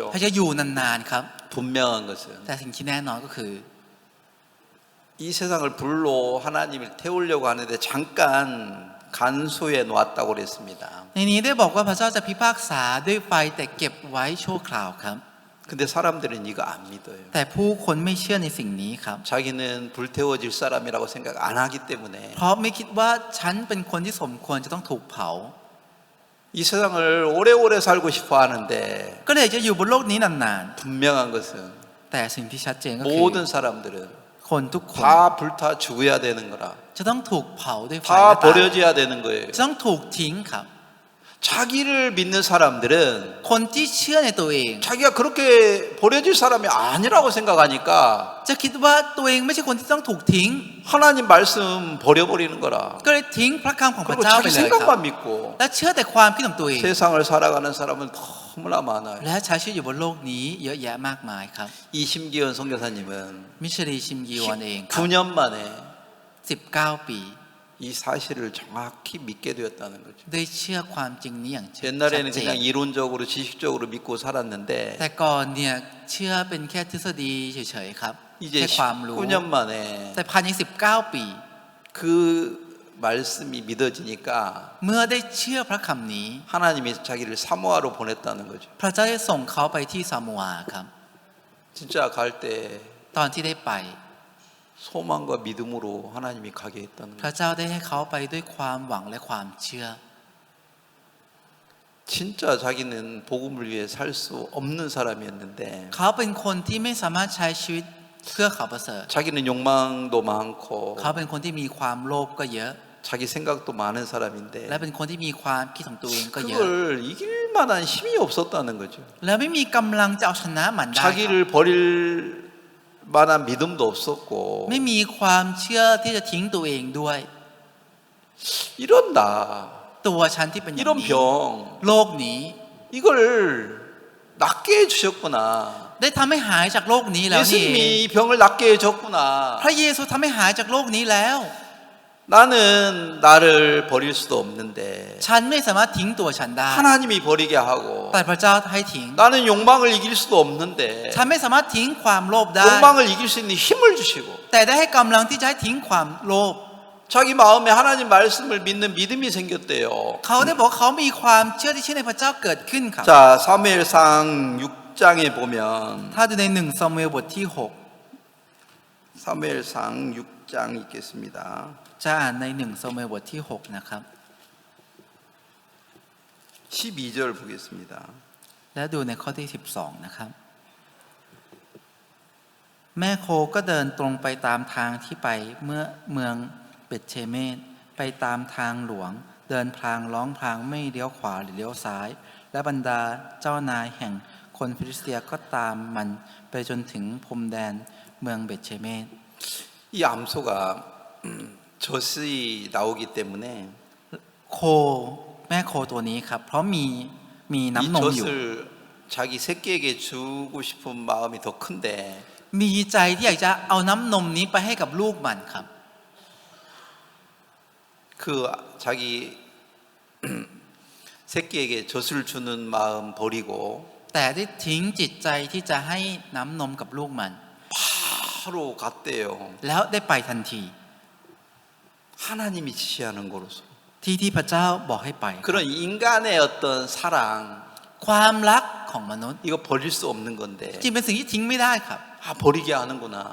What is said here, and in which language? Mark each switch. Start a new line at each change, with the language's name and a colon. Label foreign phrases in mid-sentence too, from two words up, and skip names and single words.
Thai: ถ้าจะอยู่นานๆครับ
Korean: 분명한 것은
Thai: แต่สิ่งที่แน่นอนก็คือ
Korean: 이 세상을 불로 하나님을 태우려고 하는데 잠깐 간수해 놓았다고 그랬습니다.
Thai: ในนี้ได้บอกว่าพระเจ้าจะพิพากษาด้วยไฟแต่เก็บไว้ชั่วคราวครับ
Korean: 근데 사람들은 이거 안 믿어요.
Thai: แต่ผู้คนไม่เชื่อในสิ่งนี้ครับ
Korean: 자기는 불태워질 사람이라고 생각 안 하기 때문에
Thai: เพราะไม่คิดว่าฉันเป็นคนที่สมควรจะต้องถูกเผา
Korean: 이 세상을 오래오래 살고 싶어 하는데
Thai: ก็เลยจะอยู่บนโลกนี้นาน
Korean: 분명한 것은
Thai: ๆแต่สิ่งที่ชัดเจนก็คือ
Korean: 모든 사람들은
Thai: คนทุกคน
Korean: 다 불타 죽어야 되는 거라.
Thai: จะต้องถูกเผาด้วยไฟ
Korean: 다
Thai: และตาย
Korean: 버려져야 되는 거예요.
Thai: จะต้องถูกทิ้งครับ
Korean: 자기를 믿는 사람들은
Thai: คนที่เชื่อในตัวเอง
Korean: 자기가 그렇게 버려질 사람이 아니라고 생각하니까
Thai: จะคิดว่าตัวเองไม่ใช่คนที่ต้องถูกทิ้ง
Korean: 하나님 말씀 버려버리는 거라.
Thai: ก็เลยทิ้งพระคำของพระ
Korean: 그리고
Thai: เจ้าไป
Korean: 자기
Thai: เลยครับ
Korean: 생각만 믿고
Thai: และเชื่อแต่ความคิดของตัวเอง
Korean: 세상을 살아가는 사람은 너무나 많아요.
Thai: และใช้ชีวิตอยู่บนโลกนี้เยอะแยะมากมายครับ
Korean: 이심기원 선교사님은
Thai: มิชลีชิมกีวอนเองครับ
Korean: 9년 만에
Thai: 19 ปี
Korean: 이 사실을 정확히 믿게 되었다는 거죠.
Thai: ได้เชื่อความจริงนี้อย่างชัด
Korean: 옛날에는
Thai: เจน
Korean: 그냥 이론적으로 지식적으로 믿고 살았는데
Thai: แต่ก่อนเนี่ยเชื่อเป็นแค่ทฤษฎีเฉยๆครับ
Korean: 이제
Thai: แค่ความรู้
Korean: 19년 만에
Thai: แต่ภายใน19 ปี
Korean: 그 말씀이 믿어지니까
Thai: เมื่อได้เชื่อพระคำนี้
Korean: 하나님이 자기를 사모하러 보냈다는 거죠.
Thai: พระเจ้าได้ส่งเขาไปที่ซามัวครับ
Korean: 진짜 갈 때
Thai: ตอนที่ได้ไป
Korean: 소망과 믿음으로 하나님이 가게 했다는
Thai: พระ
Korean: 거죠.
Thai: เจ้าได้ให้เขาไปด้วยความหวังและความเชื่อ
Korean: 진짜 자기는 복음을 위해 살 수 없는 사람이었는데
Thai: เขาเป็นคนที่ไม่สามารถใช้ชีวิตเพื่อเขาประเสริฐ
Korean: 자기는 욕망도 많고
Thai: เขาเป็นคนที่มีความโลภก็เยอะ
Korean: 자기 생각도 많은
Thai: และ
Korean: 사람인데
Thai: เป็นคนที่มีความคิดของตัวเองก็เยอะ
Korean: 그걸 이길 만한 힘이 없었다는 거죠.
Thai: แล้วไม่มีกำลังจะเอาชนะมันได้ครับ
Korean: 자기를 버릴 만한 믿음도 없었고
Thai: ไม่มีความเชื่อที่จะทิ้งตัวเองด้วย
Korean: 이런 나
Thai: ตัวฉันที่เป็นอย่าง
Korean: 이런
Thai: นี้
Korean: 병
Thai: โลกนี้
Korean: 이걸 낫게 해주셨구나.
Thai: ได้ทำให้หายจากโลกนี้แล้วนี่
Korean: 예수님이 이 병을 낫게 해줬구나.
Thai: พระเยซูทำให้หายจากโลกนี้แล้ว
Korean: 나는 나를 버릴 수도 없는데
Thai: ฉันไม่สามารถทิ้งตัวฉันได้
Korean: 하나님이 버리게 하고
Thai: แต่พระเจ้าให้ทิ้ง
Korean: 나는 욕망을 이길 수도 없는데
Thai: ฉันไม่สามารถทิ้งความโลภได้
Korean: 욕망을 이길 수 있는 힘을 주시고
Thai: แต่ได้ให้กำลังที่จะให้ทิ้งความโลภ
Korean: 자기 마음에 하나님 말씀을 믿는 믿음이 생겼대요.
Thai: เขาได้บอกเขามีความเชื่อที่เชื่อในพระเจ้าเกิดขึ้นครับ
Korean: 자, 사무엘상 6장에 보면
Thai: ถ้าดูใน1ซามูเอลบทที่
Korean: 사무엘상 6장 읽겠습니다.
Thai: 6 จะอ่านใน1ซามูเอลบทที่6นะครับ
Korean: 12절 보겠습니다.
Thai: และดูในข้อที่12นะครับแม่โคก็เดินตรงไปตามทางที่ไปเมื่อเมืองเบธเชเมสไปตามทางหลวงเดินพลางร้องพลางไม่เลี้ยวขวาหรือเลี้ยวซ้าย และบรรดาเจ้านายแห่งคนฟิลิสเตียก็ตามมันไปจนถึงพรมแดนเมืองเบธเชเมส
Korean: 이 암소가 젖이 나오기 때문에
Thai: โคแม่โคตัวนี้ครับเพราะมี
Korean: 이
Thai: น้ำนมอยู่
Korean: 젖을 자기 새끼에게 주고 싶은 마음이 더 큰데
Thai: มีใจที่อยากจะเอาน้ำนมนี้ไปให้กับลูกมันครับ
Korean: 그 자기 새끼에게 젖을 주는 마음 버리고
Thai: แต่ได้ทิ้งจิตใจที่จะให้น้ำนมกับลูกมัน
Korean: 바로 갔대요.
Thai: แล้วได้ไปทันที
Korean: 하나님이 지시하는 거로서
Thai: ที่พระเจ้าบอกให้ไป
Korean: 그런 인간의 어떤 사랑
Thai: ความรักของมนุษย์
Korean: 이거 버릴 수 없는 건데
Thai: จริงเป็นสิ่งที่ทิ้งไม่ได้ครับ
Korean: 아 버리게 하는구나.